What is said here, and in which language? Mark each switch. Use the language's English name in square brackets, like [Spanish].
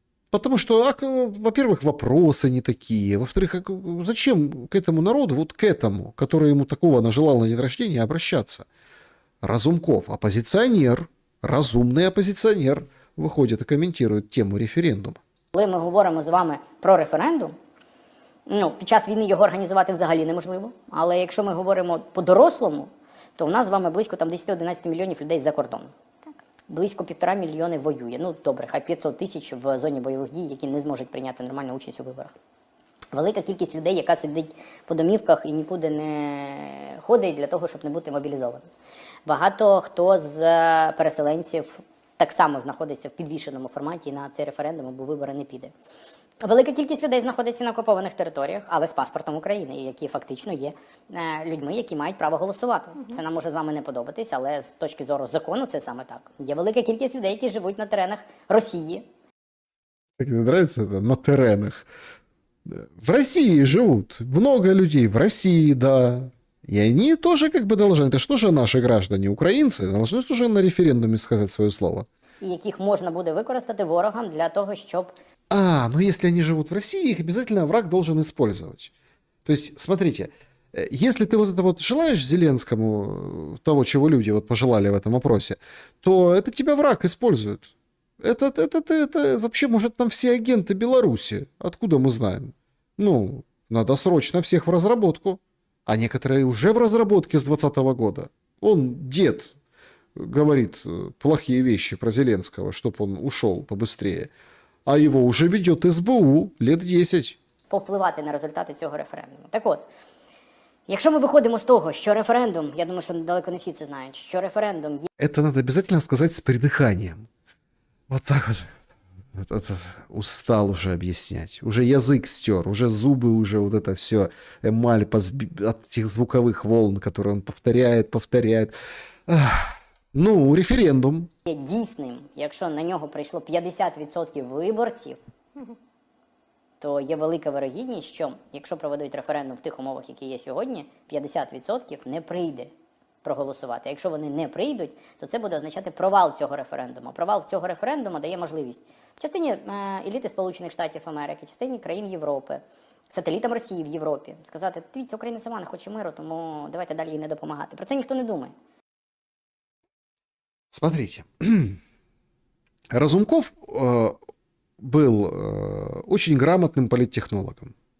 [Russian] Потому что, во-первых, вопросы не такие. Во-вторых, зачем к этому народу, вот к этому, который ему такого нажелал на день рождения, обращаться? Разумков, оппозиционер, разумный оппозиционер, выходит и комментирует тему референдума. [Ukrainian] Коли ми говоримо з вами про референдум, ну, під час війни його організувати взагалі неможливо. Але якщо ми говоримо по-дорослому, то в нас з вами близько там 10-11 мільйонів людей за кордоном. Близько 1,5 мільйони воює. Ну, добре, хай 500 тисяч в зоні бойових дій, які не зможуть прийняти нормальну участь у виборах. Велика кількість людей, яка сидить по домівках і нікуди не ходить для того, щоб не бути мобілізованим. Багато хто з переселенців так само знаходиться в підвішеному форматі і на цей референдум або вибори не піде. Велика кількість людей знаходиться на окупованих територіях, але з паспортом України, які фактично є людьми, які мають право голосувати. Це нам може з вами не подобатись, але з точки зору закону це саме так. Є велика кількість людей, які живуть на теренах Росії. [Russian] Как мне нравится это, на теренах. В России живут много людей, в России, да. И они тоже как бы должны, это что же наши граждане, украинцы, должны тоже на референдуме сказать свое слово. [Ukrainian] І яких можна буде використати ворогам для того, щоб... [Russian] Ну если они живут в России, их обязательно враг должен использовать. То есть, смотрите, если ты вот это вот желаешь Зеленскому того, чего люди вот пожелали в этом опросе, то это тебя враг использует. Это вообще, может, там все агенты Беларуси. Откуда мы знаем? Ну, надо срочно всех в разработку. А некоторые уже в разработке с 2020 года. Он, дед, говорит плохие вещи про Зеленского, чтобы он ушел побыстрее. А его уже ведет СБУ лет 10. [Ukrainian] Повпливати на результати цього референдуму. Так от, якщо ми виходимо з того, що референдум, я думаю, що далеко не всі це знають, що референдум є... [Russian] Это надо обязательно сказать с придыханием. Вот так вот. Это устал уже объяснять. Уже язык стер, уже зубы, уже вот это все, эмаль от этих звуковых волн, которые он повторяет. Ну, референдум. [Ukrainian] Є дійсним, якщо на нього прийшло 50% виборців, то є велика вирогідність, що якщо проведуть референдум в тих умовах, які є сьогодні, 50% не прийде проголосувати. Якщо вони не прийдуть, то це буде означати провал цього референдуму. Провал цього референдуму дає можливість частині еліти Сполучених Штатів Америки, частині країн Європи, сателітам Росії в Європі сказати: дивіться, Україна сама не хоче миру, тому давайте далі їй не допомагати. Про це ніхто не думає. [Russian] Смотрите, Разумков был очень грамотным политтехнологом.